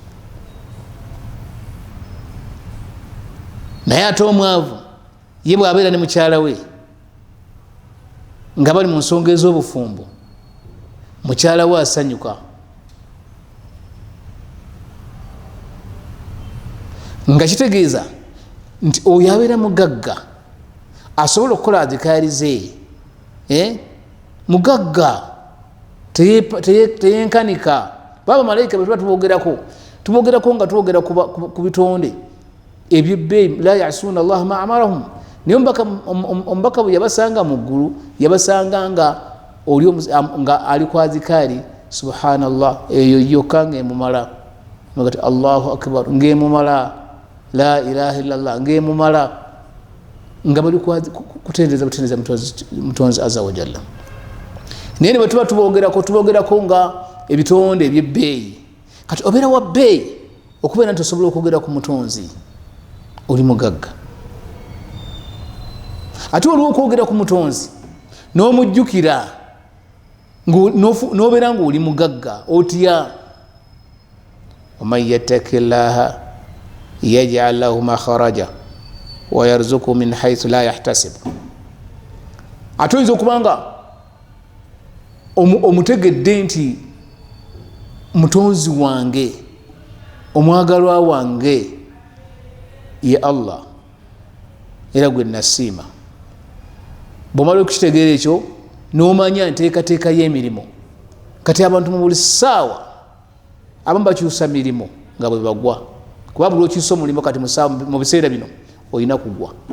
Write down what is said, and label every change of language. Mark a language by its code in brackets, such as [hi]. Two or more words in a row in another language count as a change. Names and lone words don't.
[lg] naye ate omwavu ye bwabeera ne mukyala we nga bali mu nsonga ez'obufumbo mukyala we asanyuka nga kitegeeza nti oyo abeera mugagga asobola okukola adhikaari ze mugagga teyenkanika baba malayika bwe tuba tubogerako nga twogera ku bitonde ebyebbeeyi [ar] لا يعصون الله ما [lg] amarahum naye omubaka bwe yabasanga mu ggulu yabasanga nga ali ku adhikaari subhanallah eyo yokka ng'emumala nogati [ar] الله أكبر [lg] ng'emumala [ar] لا إله إلا الله [lg] ng'emumala nga bali kutendereza mutonzi [ar] عز وجل [lg] naye ne bwe tuba tubogerako nga ebitonde ebyebbeeyi kati obeera wa bbeeyi okubeera nti osobola okwogera ku mutonzi oli mugagga ate oliwo okwogera ku mutonzi n'omujjukira n'obeera ngaoli mugagga otya [ar] ومن يتق الله يجعل له مخرجا ويرزقه من حيث لا يحتسب [lg] ate oyinza okubanga omutegedde nti mutonzi wange omwagalwa wange ye Allah era gwe nasiima bwomala okukitegeera ekyo n'omanya nteekateeka y'emirimu kati abantu mu buli ssaawa abamu bakyusa mirimu nga bwe bagwa kuba buli okyusa omulimu kati mu biseera bino olina kugwa